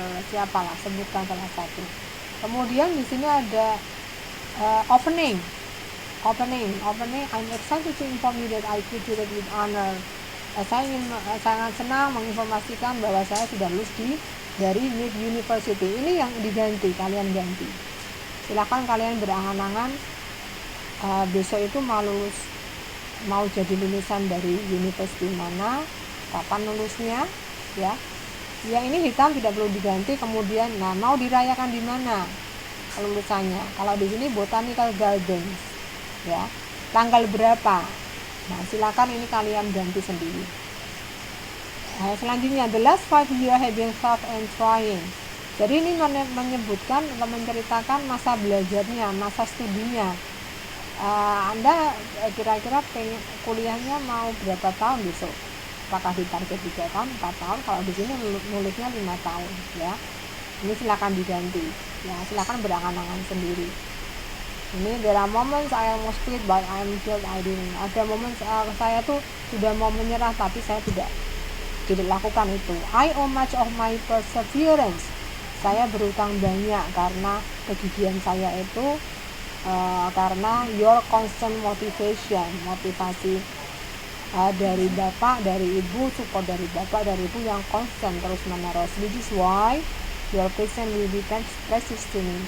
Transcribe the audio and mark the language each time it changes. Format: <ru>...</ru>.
<id>siapalah, sebutkan salah satu. Kemudian di sini ada opening.</id> <en>I'm excited to inform you that I graduated with honor.</en> <id>Saya ingin sangat senang menginformasikan bahwa saya sudah lulus dari Mid University. Ini yang diganti, kalian ganti. Silakan kalian berangan-angan besok itu mau jadi lulusan dari university mana, kapan lulusnya, ya. Yang ini hitam tidak perlu diganti. Kemudian, mau dirayakan di mana lulusannya? Kalau di sini Botanical Gardens, ya. Tanggal berapa? Nah, silakan ini kalian ganti sendiri. Selanjutnya,</id> <en>the last 5 years have been tough and trying.</en> <id>Jadi ini menyebutkan atau menceritakan masa belajarnya, masa studinya. Anda kira-kira kuliahnya mau berapa tahun besok? Apakah ditarget 3 tahun, 4 tahun? Kalau di sini nulisnya 5 tahun, ya. Ini silakan diganti. Ya, silakan berangan-angan sendiri. Ini</id> <en>there are moments I almost quit but I am glad I didn't.</en> <id>Ada momen saya tuh sudah mau menyerah tapi saya tidak lakukan itu.</id> <en>I owe much of my perseverance.</en> <id>Saya berutang banyak karena kegigihan saya itu, karena</id> <en>your constant motivation,</en> <id>motivasi dari bapak, dari ibu, support dari bapak, dari ibu yang constant terus menerus.</id> <en>Which is why your presence will be precious to me.</en>